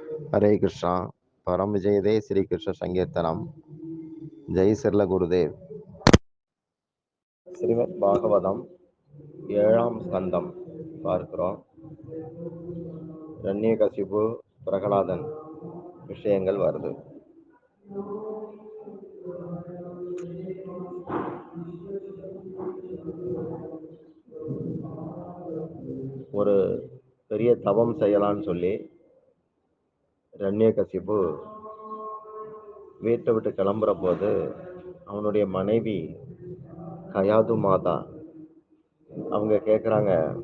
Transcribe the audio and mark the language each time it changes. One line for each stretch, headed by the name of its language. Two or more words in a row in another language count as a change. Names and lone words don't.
Sanskrit: हरे कृष्णा परम विजयदे श्री कृष्ण संकीर्तनम जय सरला गुरुदेव
Tamil: ஸ்ரீமத் பாகவதம் 7ஆம் ஸ்கந்தம் பார்க்கிறோம். ரண்யகசிபு பிரகலாதன் விஷயங்கள் வருது. ஒரு பெரிய தவம் செய்யலான்னு சொல்லி ரண்யகசிபு வீட்டை விட்டு கிளம்புற போது அவனுடைய மனைவி கயாது மாதா அவங்க கேட்குறாங்க,